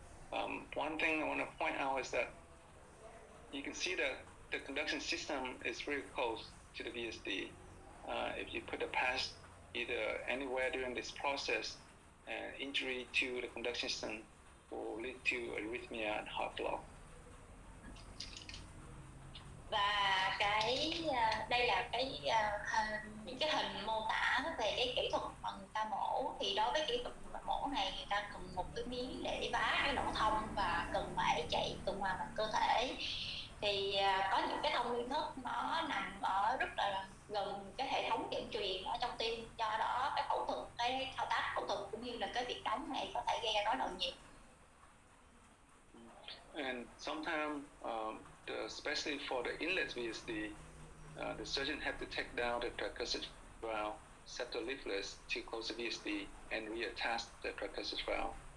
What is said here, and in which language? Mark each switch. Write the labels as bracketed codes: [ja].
[en] One thing I want to point out is that you can see that the conduction system is very close to the VSD. If you put a patch either anywhere during this process, injury to the conduction system will lead to arrhythmia and heart block. [vi] Và đây là những cái hình mô tả về cái kỹ thuật mà người ta mổ. Thì đối với kỹ thuật mổ này, người ta cần một cái miếng để đi vá cái lỗ thông và cần phải chạy tuần hoàn bằng cơ thể. Thì có những cái thông liên thất nó nằm ở rất là gần cái hệ thống dẫn truyền ở trong tim, do đó cái phẫu thuật, cái thao tác phẫu thuật cũng như là cái việc đóng này có thể gây ra rối loạn nhịp. [en] And sometimes, especially for the inlet VSD, the surgeon have to take down the tricuspid valve septal leaflets to close the VSD and reattach the tricuspid valve.